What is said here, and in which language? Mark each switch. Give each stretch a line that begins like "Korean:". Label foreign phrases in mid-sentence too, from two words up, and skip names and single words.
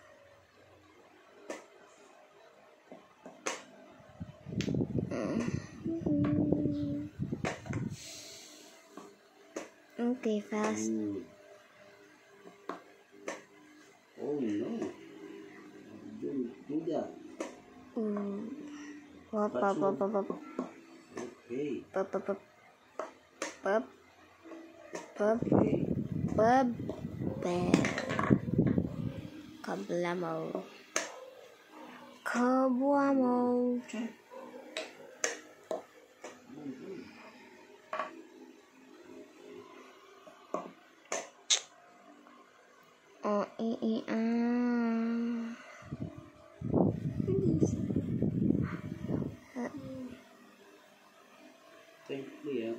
English: Okay, fast. Good. Oh no. Don't do that. Pop, pop, pop, pop, pop. Okay. Pop, pop, pop. Pop. Pop. Okay. Pop. Bam. Kablamo. Kabuamo. Oh, Thank you, yeah.